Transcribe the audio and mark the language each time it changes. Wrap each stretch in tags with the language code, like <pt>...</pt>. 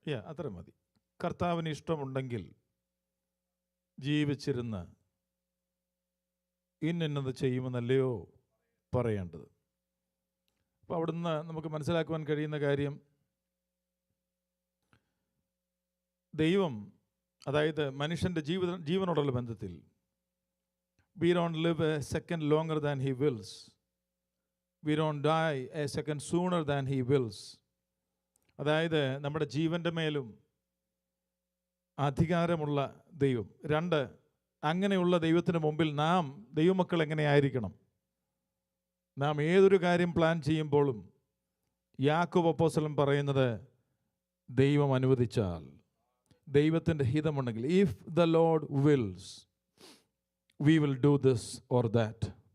<ml>അത്ര മതി. കർത്താവിന് ഇഷ്ടമുണ്ടെങ്കിൽ ജീവിച്ചിരുന്ന് ഇന്നത് ചെയ്യുമെന്നല്ലയോ പറയേണ്ടത്. അപ്പോൾ അവിടുന്ന് നമുക്ക് മനസ്സിലാക്കുവാൻ കഴിയുന്ന കാര്യം, ദൈവം, അതായത് മനുഷ്യൻ്റെ ജീവനോടുള്ള ബന്ധത്തിൽ,</ml> <en>we don't live a second longer than he wills. We don't die a second sooner than he wills.</en> <ml>അതായത് നമ്മുടെ ജീവൻ്റെ മേലും അധികാരമുള്ള ദൈവം. 2, അങ്ങനെയുള്ള ദൈവത്തിന് മുമ്പിൽ നാം ദൈവമക്കൾ എങ്ങനെയായിരിക്കണം? നാം ഏതൊരു കാര്യം പ്ലാൻ ചെയ്യുമ്പോഴും യാക്കോബ് അപ്പോസ്തലൻ പറയുന്നത്, ദൈവം അനുവദിച്ചാൽ, ദൈവത്തിൻ്റെ ഹിതമുണ്ടെങ്കിൽ,</ml> <en>If the lord wills we will do this or that.</en>